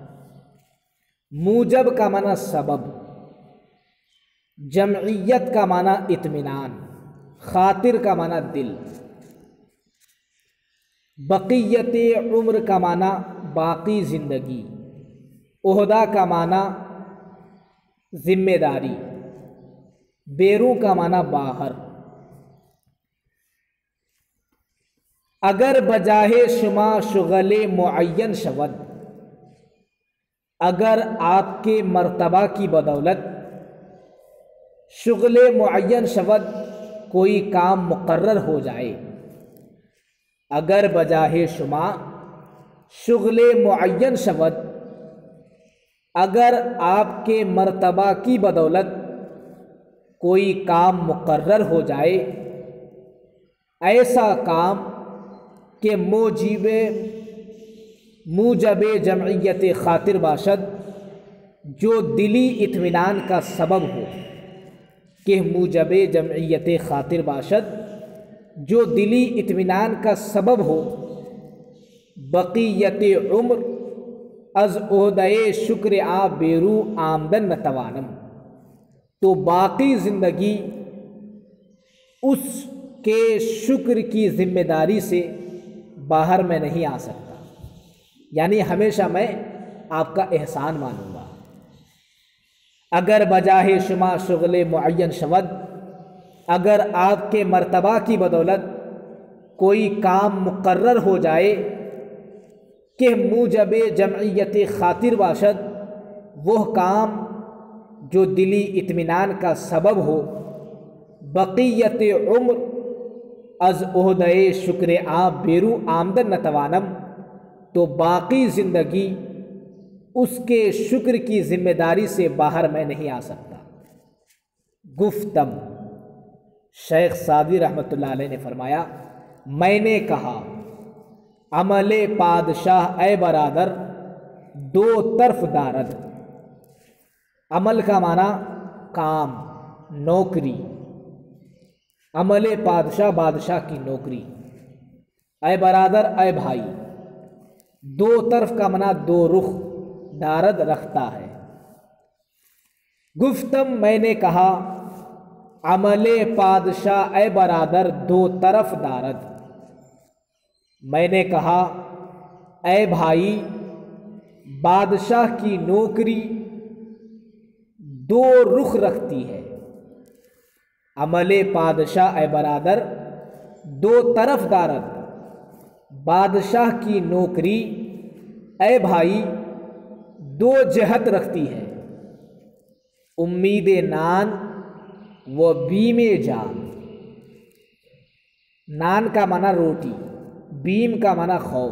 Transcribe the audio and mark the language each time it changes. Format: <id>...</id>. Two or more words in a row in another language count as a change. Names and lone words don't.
<ur>موجب کا معنی سبب، جمعیت کا معنی اطمینان، خاطر کا معنی دل،</ur> <fa>بقیت عمر</fa> <ur>کا معنی باقی زندگی، عہدہ کا معنی ذمہ داری، بیروں کا معنی باہر۔</ur> <fa>اگر بجاہ شما شغل معین شود،</fa> <ur>اگر آپ کے مرتبہ کی بدولت،</ur> <fa>شغل معین شود</fa> <ur>کوئی کام مقرر ہو جائے،</ur> <fa>اگر بجاہ شما شغل معین شود،</fa> <ur>اگر آپ کے مرتبہ کی بدولت کوئی کام مقرر ہو جائے، ایسا کام</ur> <fa>کہ موجب جمعیت خاطر باشد،</fa> <ur>جو دلی اطمینان کا سبب ہو،</ur> <fa>کہ موجب جمعیت خاطر باشد</fa> <ur>جو دلی اطمینان کا سبب ہو،</ur> <fa>بقیت عمر از عہدۂ شکر آ بیرو آمدن نتوانم،</fa> <ur>تو باقی زندگی اس کے شکر کی ذمہ داری سے باہر میں نہیں آ سکتا، یعنی ہمیشہ میں آپ کا احسان مانوں گا۔</ur> <fa>اگر بجاہ شما شغل معین شود،</fa> <ur>اگر آپ کے مرتبہ کی بدولت کوئی کام مقرر ہو جائے</ur> <fa>کہ موجب جمعیت خاطر باشد،</fa> <ur>وہ کام جو دلی اطمینان کا سبب ہو،</ur> <fa>بقیت عمر از عہدۂ شکر آ بیرو آمدن نتوانم،</fa> <ur>تو باقی زندگی اس کے شکر کی ذمہ داری سے باہر میں نہیں آ سکتا۔ گفتم، شیخ سعدی رحمۃ اللہ علیہ نے فرمایا، میں نے کہا،</ur> <fa>عمل پادشاہ اے برادر دو طرف دارد۔</fa> <ur>عمل کا معنی کام، نوکری،</ur> <fa>عمل پادشاہ</fa> <ur>بادشاہ کی نوکری،</ur> <fa>اے برادر</fa> <ur>اے بھائی، دو طرف کا معنی دو رخ، دارد رکھتا ہے۔</ur> <fa>گفتم،</fa> <ur>میں نے کہا،</ur> <fa>عمل پادشاہ اے برادر دو طرف دارد،</fa> <ur>میں نے کہا اے بھائی، بادشاہ کی نوکری دو رخ رکھتی ہے۔</ur> <fa>عمل پادشاہ اے برادر دو طرف دارد،</fa> <ur>بادشاہ کی نوکری اے بھائی دو جہت رکھتی ہے،</ur> <fa>امید نان و بیم جان۔</fa> <ur>نان کا معنی روٹی، بیم کا معنی خوف۔</ur>